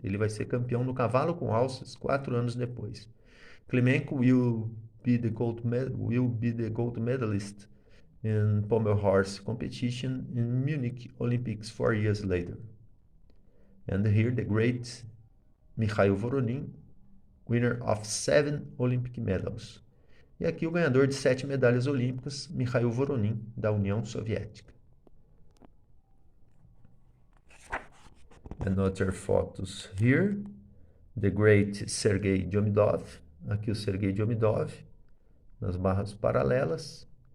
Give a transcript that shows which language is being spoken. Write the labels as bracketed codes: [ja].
[pt] Ele vai ser campeão no cavalo com alças 4 anos depois. [en] Klimenko will be the gold medalist in pommel horse competition in Munich Olympics 4 years later. And here the great Mikhail Voronin, winner of 7 Olympic medals. [pt] E aqui o ganhador de 7 medalhas olímpicas, Mikhail Voronin, da União Soviética. [en] Another photos here. The great Sergei Demidov. [pt] Aqui o Sergei Demidov, nas barras paralelas.